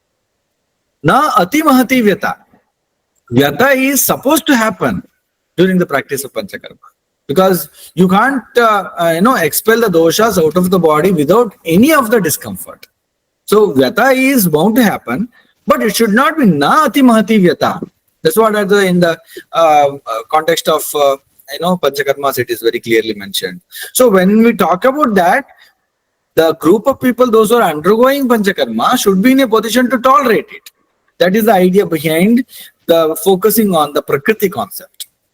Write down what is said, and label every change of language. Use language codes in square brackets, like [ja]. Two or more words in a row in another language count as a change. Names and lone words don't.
[sa] न अति महती व्यथा. [en] Vyata is supposed to happen during the practice of Panchakarma. Because you can't, expel the doshas out of the body without any of the discomfort. So Vyata is bound to happen, but it should not be [sa] न अति महती व्यथा. [en] That's what in the context of Panchakarmas it is very clearly mentioned. So when we talk about that, the group of people, those who are undergoing Panchakarma, should be in a position to tolerate it. That is the idea behind the focusing on the Prakriti concept.